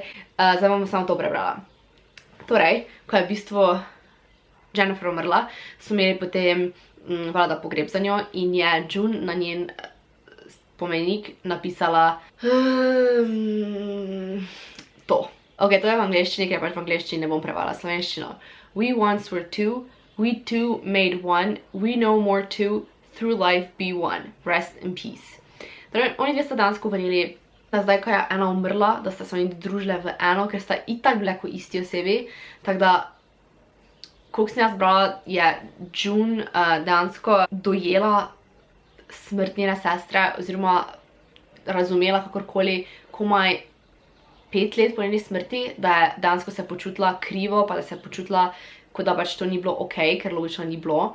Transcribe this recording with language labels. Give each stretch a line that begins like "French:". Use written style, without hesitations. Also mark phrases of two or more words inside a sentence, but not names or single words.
Slovenian: Zdaj bom samo to prebrala. Torej, ko je v bistvu Jennifer umrla, so imeli potem vlada pogreb za njo in je June na njen pomenik napisala to. Ok, to je v angleščini, ker pač v angleščini ne bom prevala slovenščino.
English: We once were two, we two made one, we no more two, through life be one, rest in peace.
Slovenian: Torej, oni dve sta dansko verjeli, da zdaj, ko je ena umrla, da sta se oni družile v eno, ker sta itak bile kot isti osebi, tako da koliko sem jaz brala, je June dejansko dojela smrt njene sestre oziroma razumela kakorkoli komaj 5 let po njeni smrti, da je dejansko se počutila krivo, pa da se je počutila, kot da pač to ni bilo ok, ker logično ni bilo.